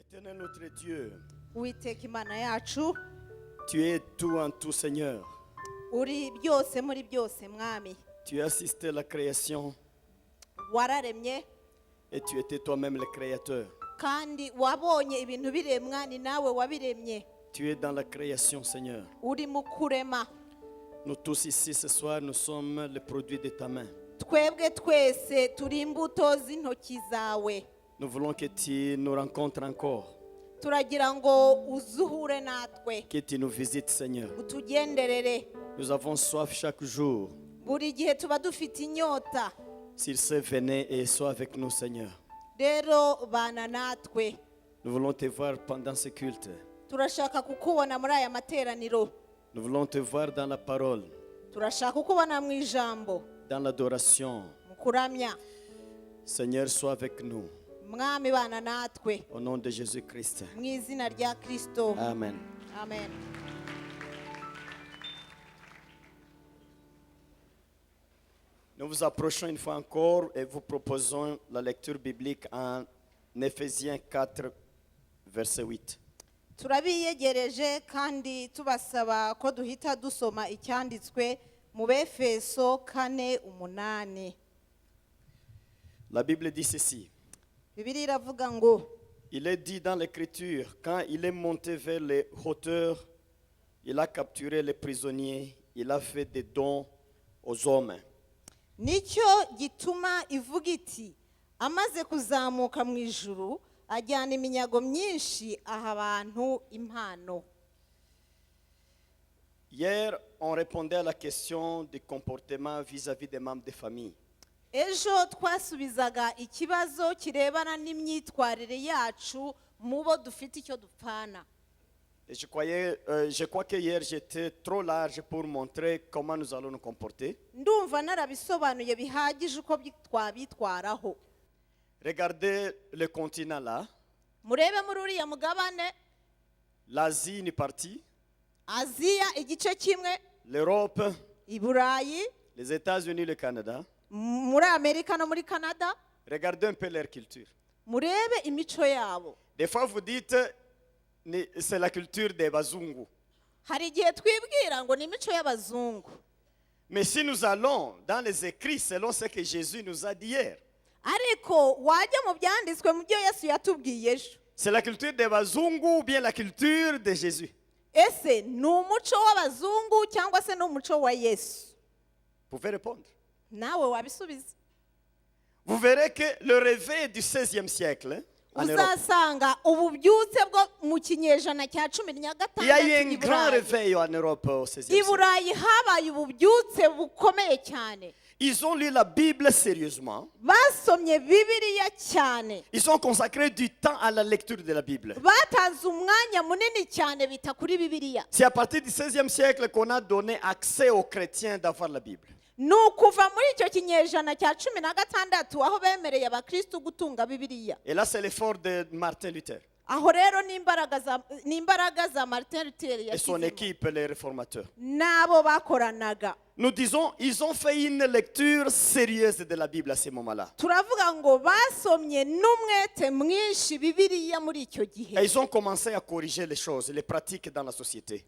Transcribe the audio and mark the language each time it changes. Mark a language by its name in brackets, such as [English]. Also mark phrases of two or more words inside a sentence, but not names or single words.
[French] Éternel notre Dieu, [Kinyarwanda] Uwiteka Imana yacu, [French] tu es tout en tout, Seigneur. [Kinyarwanda] uri byose muri byose mwami. [French] Tu as assisté à la création [Kinyarwanda] Wararemye [French] et tu étais toi-même le créateur. [Kinyarwanda] kandi wabonye ibintu biremwa, ni nawe wabiremye. [French] Tu es dans la création, Seigneur. [Kinyarwanda] Uri mu kurema. [French] Nous tous ici ce soir, nous sommes le produit de ta main. [Kinyarwanda] Twebwe twese turi imbuto z'intoki zawe. [French] Nous voulons que tu nous rencontres encore, [Kinyarwanda] Turagira ngo uzuhure natwe, [French] que tu nous visites, Seigneur. [Kinyarwanda] utugenderere. [French] Nous avons soif chaque jour. [Kinyarwanda] Buri gihe tuba dufite inyota. [French] S'il se venait et sois avec nous, Seigneur. [Kinyarwanda] Rero bana natwe. [French] Nous voulons te voir pendant ce culte. [Kinyarwanda] Turashaka kukubona muri aya materaniro. [French] Nous voulons te voir dans la parole, [Kinyarwanda] Turashaka kukubona mu ijambo, [French] dans l'adoration. [Kinyarwanda] mu kuramya. [French] Seigneur, sois avec nous. [Kinyarwanda] Mwami bana natwe, [French] Au nom de Jésus-Christ. [Kinyarwanda] mu izina rya Kristo. [French] Amen. [Kinyarwanda] Amen. [French] Nous vous approchons une fois encore et vous proposons la lecture biblique en Éphésiens 4, verset 8. [Kinyarwanda] Turabiyegereje kandi tubasaba ko duhita dusoma icyanditswe mu Befeso 4:8. [French] La Bible dit ceci. [Kinyarwanda] Bibiliya iravuga ngo, [French] Il est dit dans l'Écriture, quand il est monté vers les hauteurs, il a capturé les prisonniers, il a fait des dons aux hommes. [Kinyarwanda] nicyo gituma ivuga iti, amaze kuzamuka mu ijuru ajyana iminyago myinshi aha abantu impano. [French] Hier, on répondait à la question du comportement vis-à-vis des membres de famille. [Kinyarwanda] Ejo twasubizaga ikibazo kirebana n'imyitwarire yacu mu bo dufite icyo dupfana. [French] Et je crois que hier, j'étais trop large pour montrer comment nous allons nous comporter. [Kinyarwanda] Ndumva narabisobanuye bihagije uko twabitwaraho. [French] Regardez le continent là. [Kinyarwanda] Murebe muri uriya mugabane, [French] L'Asie une partie, [Kinyarwanda] Aziya igice kimwe, [French] l'Europe, [Kinyarwanda] i Burayi, [French] les États-Unis, le Canada. [Kinyarwanda] muri Amerika no muri Canada. [French] Regardez un peu leur culture. [Kinyarwanda] Murebe imico yabo. [French] Des fois, vous dites, c'est la culture des Bazungu. [Kinyarwanda] Hari igihe twibwira ngo ni imico y'abazungu. [French] Mais si nous allons dans les écrits selon ce que Jésus nous a dit hier, [Kinyarwanda] Ariko wajya mu byanditswe mu byo Yesu yatubwiye ejo, [French] c'est la culture des Bazungu ou bien la culture de Jésus? [Kinyarwanda] ese ni umuco w'abazungu cyangwa se ni umuco wa Yesu? [French] Vous pouvez répondre. [Kinyarwanda] Nawe wabisubiza. [French] Vous verrez que le réveil du 16e siècle en Europe, [Kinyarwanda] Uzasanga ububyutse bwo mu kinyejana cya 16 [French] il y a eu un [Kinyarwanda] i [French] grand [Kinyarwanda] Burayi. [French] réveil en Europe au 16e [Kinyarwanda] I [French] siècle. [Kinyarwanda] Burayi habaye ububyutse bukomeye cyane. [French] Ils ont lu la Bible sérieusement. [Kinyarwanda] Basomye Bibiliya cyane. [French] Ils ont consacré du temps à la lecture de la Bible. [Kinyarwanda] Batanze umwanya munini cyane bita kuri Bibiliya. [French] C'est à partir du 16e siècle qu'on a donné accès aux chrétiens d'avoir la Bible. [Kinyarwanda] Nukuva muri icyo kinyejana cya 16 aho bemereye abakristo gutunga Bibiliya. [French] Et là, c'est l'effort de Martin Luther [Kinyarwanda] Aho rero n'imbaraga za Martin Luther [French] et son [Kinyarwanda] yashyizemo. [French] équipe, les réformateurs. [Kinyarwanda] Nabo bakoranaga. [French] Nous disons, ils ont fait une lecture sérieuse de la Bible à ce moment-là. [Kinyarwanda] Turavuga ngo basomye n'umwete mwinshi Bibiliya muri icyo gihe. [French] Et ils ont commencé à corriger les choses, les pratiques dans la société.